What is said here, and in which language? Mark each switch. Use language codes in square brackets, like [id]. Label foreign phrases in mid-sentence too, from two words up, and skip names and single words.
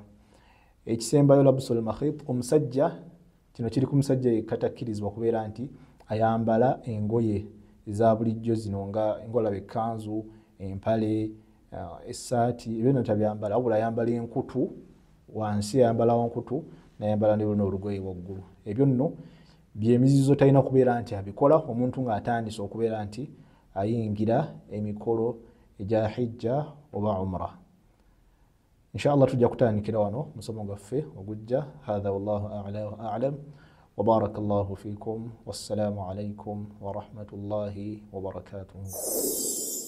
[lg] Ekisembayo [ar] لبس المخيط, [lg] omusajja, kino kiri ku musajja yekka takkirizibwa kubeera nti ayambala engoye eza bulijjo zino nga engolaba ekkanzu, empale, essaati, ebyo tabyambala, wabula ayambala enkutu wansi, ayambalawo nkutu n'ayambala n'olugoye waggulu. Ebyo nno byemizizo talina kubeera nti abikola omuntu ng'atandise okubeera nti ayingira emikolo egya hijja oba umra. Inshallah tujja kutandikira wano musomo gwaffe ogujja. [ar] هذا والله أعلى وأعلم وبارك الله فيكم والسلام عليكم ورحمة الله وبركاته.